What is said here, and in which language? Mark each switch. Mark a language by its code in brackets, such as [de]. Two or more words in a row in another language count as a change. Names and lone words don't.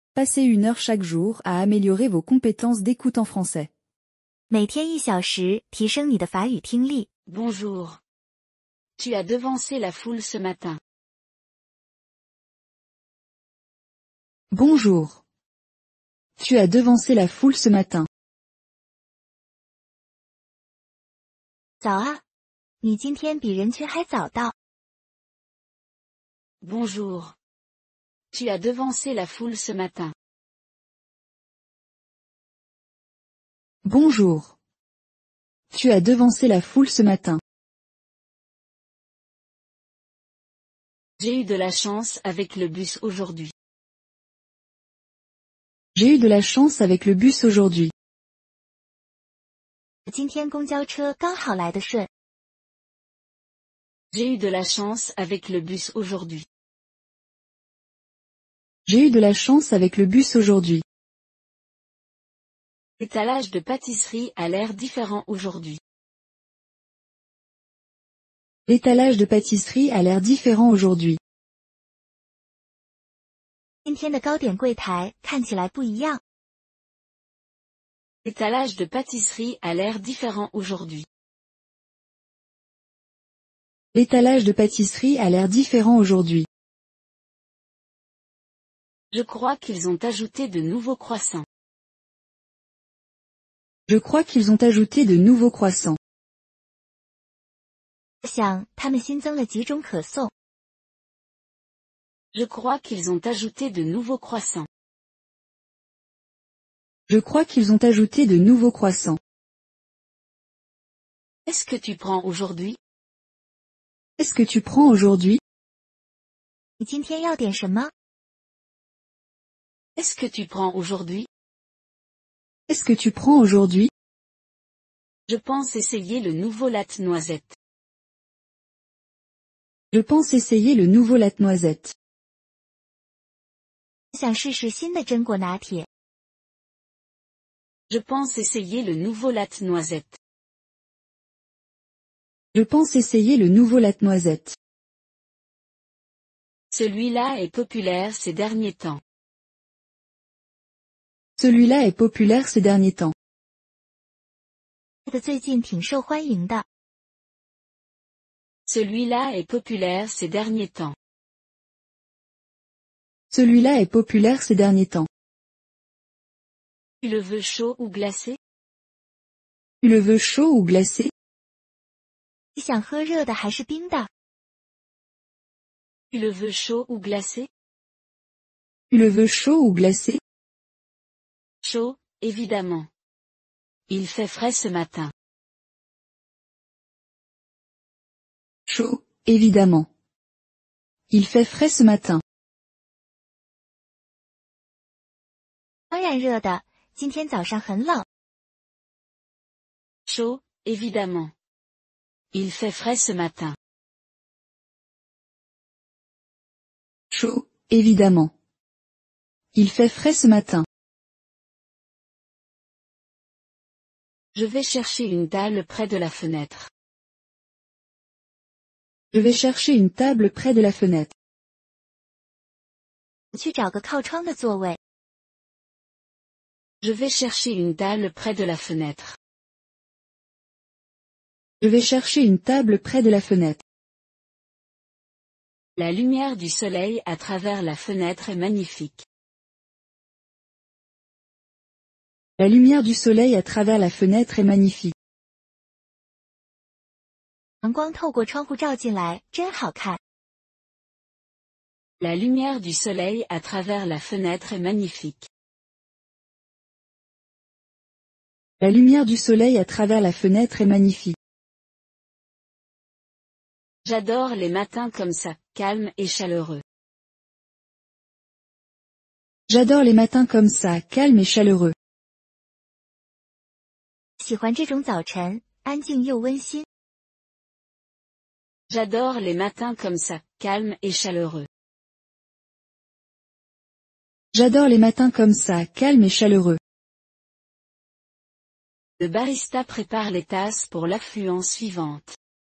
[fr] Passez 1 heure chaque jour à améliorer vos compétences d'écoute en français. [zh] 每天1小时，提升你的法语听力。 [fr] Bonjour. Tu as devancé la foule ce matin. Bonjour. Tu as devancé la foule ce matin. [zh] 早啊，你今天比人群还早到。 [fr] Bonjour. Tu as devancé la foule ce matin. Bonjour. Tu as devancé la foule ce matin. J'ai eu de la chance avec le bus aujourd'hui. J'ai eu de la chance avec le bus aujourd'hui. [zh] 今天公交车刚好来得顺。 [fr] J'ai eu de la chance avec le bus aujourd'hui. J'ai eu de la chance avec le bus aujourd'hui. L'étalage de pâtisserie a l'air différent aujourd'hui. L'étalage de pâtisserie a l'air différent aujourd'hui. [zh] 今天的糕点柜台看起来不一样。 [fr] L'étalage de pâtisserie a l'air différent aujourd'hui. L'étalage de pâtisserie a l'air différent aujourd'hui. Je crois qu'ils ont ajouté de nouveaux croissants. Je crois qu'ils ont ajouté de nouveaux croissants. [zh] 我想他们新增了几种可颂。 [fr] Je crois qu'ils ont ajouté de nouveaux croissants. Je crois qu'ils ont ajouté de nouveaux croissants. Est-ce que tu prends aujourd'hui? Est-ce que tu prends aujourd'hui? [zh] 你今天要点什么？ [fr] Est-ce que tu prends aujourd'hui? Est-ce que tu prends aujourd'hui? Je pense essayer le nouveau latte noisette. Je pense essayer le nouveau latte noisette. [zh] 我想试试新的榛果拿铁。 [fr] Je pense essayer le nouveau latte noisette. Je pense essayer le nouveau latte noisette. Celui-là est populaire ces derniers temps. Celui-là est populaire ces derniers temps. [zh] 这个最近挺受欢迎的。 [fr] Celui-là est populaire ces derniers temps. Celui-là est populaire ces derniers temps. Tu le veux chaud ou glacé? Tu le veux chaud ou glacé? [zh] 你想喝热的还是冰的？ [fr] Tu le veux chaud ou glacé? Tu le veux chaud ou glacé? Chaud, évidemment. Il fait frais ce matin. Chaud, évidemment. Il fait frais ce matin. [zh] 当然热的，今天早上很冷。 [fr] Chaud, évidemment. Il fait frais ce matin. Chaud, évidemment. Il fait frais ce matin. Je vais chercher une table près de la fenêtre. Je vais chercher une table près de la fenêtre. [zh] 我去找个靠窗的座位。 [fr] Je vais chercher une table près de la fenêtre. Je vais chercher une table près de la fenêtre. La lumière du soleil à travers la fenêtre est magnifique. La lumière du soleil à travers la fenêtre est magnifique. [zh] 阳光透过窗户照进来，真好看。 [fr] La lumière du soleil à travers la fenêtre est magnifique. La lumière du soleil à travers la fenêtre est magnifique. J'adore les matins comme ça, calmes et chaleureux. J'adore les matins comme ça, calmes et chaleureux. [zh] 喜欢这种早晨，安静又温馨。 [fr] J'adore les matins comme ça, calmes et chaleureux. J'adore les matins comme ça, calmes et chaleureux. Le barista prépare les tasses pour l'affluence suivante.